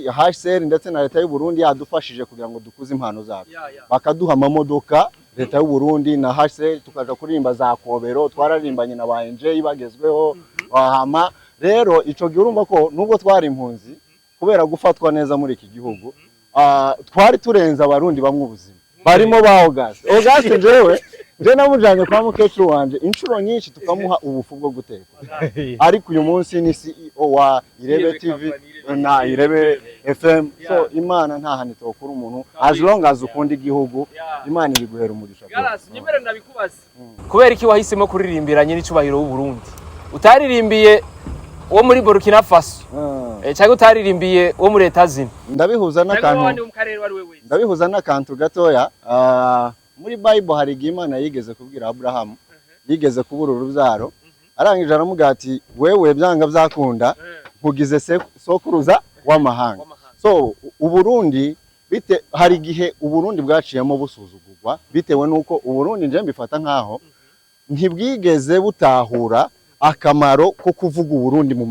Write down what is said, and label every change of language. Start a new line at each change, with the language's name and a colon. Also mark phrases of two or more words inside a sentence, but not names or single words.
Rundi: HCR ndetse na leta y'u Burundi yadufashije kugira ngo dukuze impano zacu bakaduha amamodoka leta y'u Burundi na HCR tukaja kuririmba za Kobero twararimbanye na ba NJ bagezweho bahama rero ico gihe urumva ko nubwo twari impunzi kubera gufatwa neza muri iki gihugu twari turenza abarundi bamwe ubuzima barimo ba Auguste je namujanye kwa mukecuru wanje inshuro nyinshi tukamuha ubufu bwo guteka ariko uyu munsi ni CEO wa Irebe TV na Irebe FM so imana nta hantu tokura umuntu
English: as long as
Rundi: ukunda igihugu imana ibiguhera umugisha nyemere ndabikubaza kubera iki wahisemo kuririmbira nyine icubahiro w'u Burundi utaririmbiye wo muri Burkina Faso cyangwa utaririmbiye wo muri Etazini ndabihuza n'akantu gatoya muri Bible hari Imana yigeze kubwira Abraham yigeze kubura urubyaro arangije aramubwira ati wewe byanga byakunda nkugize sokuruza w'amahanga so uburundi hari igihe uburundi bwaciyemo busuzugurwa bitewe nuko uburundi nje mbifata nkaho ntibwigeze butahura akamaro ko kuvuga uburundi mu